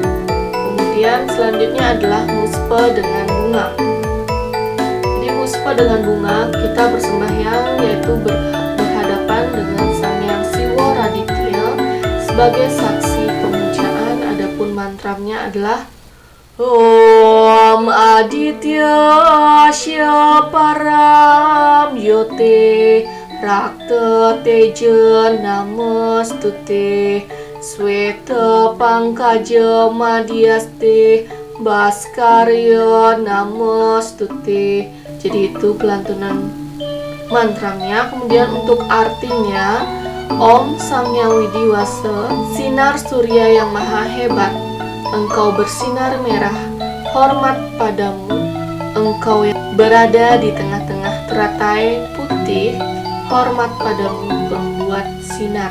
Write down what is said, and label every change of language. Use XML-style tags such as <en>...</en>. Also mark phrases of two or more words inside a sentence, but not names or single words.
<id>Kemudian selanjutnya adalah muspa dengan bunga. Jadi muspa dengan bunga kita bersembahyang, yaitu berhadapan dengan Sang Hyang Siwa Raditya sebagai saksi pemujaan. Adapun mantramnya adalah</id> <sa>ॐ आदित्य अस्य परम् ज्योति रक्त तेज नमस्तुते श्वेत पङ्कज मध्यस्थे भास्कराय नमस्तुते.</sa> <id>Jadi itu pelantunan mantramnya. Kemudian untuk artinya, Om Sang Hyang Widiwasa, sinar surya yang maha hebat, Engkau bersinar merah, hormat padamu, Engkau yang berada di tengah-tengah teratai putih, hormat padamu pembuat sinar.</id>